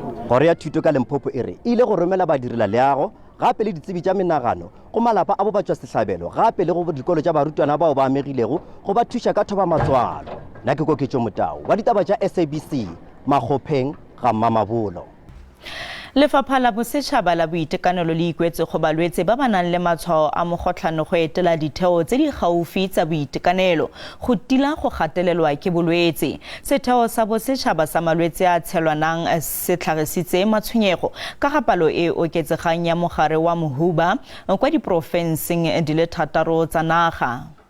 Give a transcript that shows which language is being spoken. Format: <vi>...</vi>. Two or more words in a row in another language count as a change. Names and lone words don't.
<nso>Kgoro ya thuto ka Limpopo e re ile go romela badirela leago gape le ditsebi tša menagano go malapa a bo ba tšwa sehlabelo gape le go dikolo tša barutwana bao ba amegilego go ba thuša ka thoba matswalo. Nna ke Koketšo Motau wa ditaba tša SABC Makgopheng ga Mamabolo.</nso> <tn>Lefapha la Bosetšhaba la Boitekanelo le ikwetse go balwetse ba ba nang le matshwao a mogotlhano go etela ditheo tse di gaufi tsa boitekanelo go tila go gatelelwa ke bolwetse. Setheo sa Bosetšhaba sa malwetse a tshelwanang se tlhagisitse matshwenyego ka ga palo e oketsegang ya mogare wa mohuba kwa diporofenseng di le 6 tsa naga.</tn>